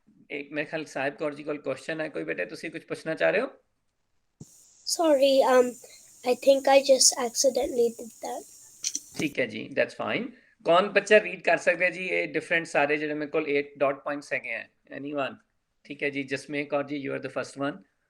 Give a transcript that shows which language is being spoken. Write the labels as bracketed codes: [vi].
[pa] ਇੱਕ ਮੇਰੇ ਖਿਆਲ ਸਾਹਿਬ ਕੌਰ ਜੀ ਕੋਲ ਕੁਐਸਚਨ ਹੈ ਕੋਈ, ਬੇਟੇ ਤੁਸੀਂ ਕੁਝ ਪੁੱਛਣਾ ਚਾਹ ਰਹੇ ਹੋ? [en] Sorry, I think I just accidentally did that. [pa] ਠੀਕ ਹੈ ਜੀ, [en] that's fine। [pa] ਕੌਣ ਬੱਚਾ ਰੀਡ ਕਰ ਸਕਦਾ ਜੀ ਇਹ ਡਿਫਰੈਂਟ ਸਾਰੇ ਜਿਹੜੇ ਮੇਰੇ ਕੋਲ 8 ਡਾਟ ਪੁਆਇੰਟਸ ਹੈਗੇ ਆ? ਐਨੀਵਨ? ਠੀਕ ਹੈ ਜੀ, [en] Jasmer Kaur ji, you are the first one.